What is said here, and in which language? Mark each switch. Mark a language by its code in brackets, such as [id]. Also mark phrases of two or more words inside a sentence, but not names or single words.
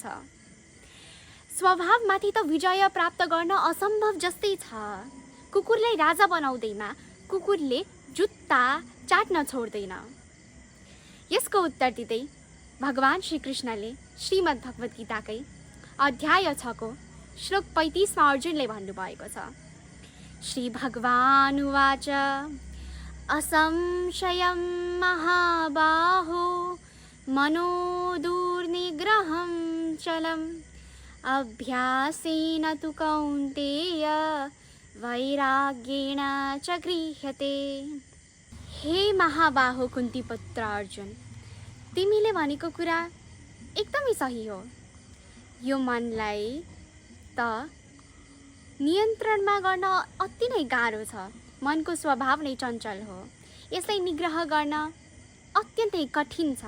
[ne] स्वभावमाथि त विजय प्राप्त गर्न असम्भव जस्तै छ। कुकुरलाई राजा बनाउँदैमा कुकुरले जुत्ता चाट्न छोड्दैन। यसको उत्तर दिँदै भगवान श्री कृष्णले श्रीमद् भगवत गीताकै अध्याय 6 को श्लोक 35 मा अर्जुनले भन्नुभएको छ, [sa] श्री भगवान उवाच असंशयं महाबाहो मनो दुर्निग्रहं चलम्, अभ्यासेन तु कौन्तेय वैराग्येण च गृह्यते। [ne] हे महाबाहो कुन्तीपुत्र अर्जुन, तिमीले भनेको कुरा एकदमै सही हो। यो मनलाई त नियन्त्रणमा गर्न अति नै गाह्रो छ। मनको स्वभाव नै चञ्चल हो। यसलाई निग्रह गर्न अत्यन्तै कठिन छ।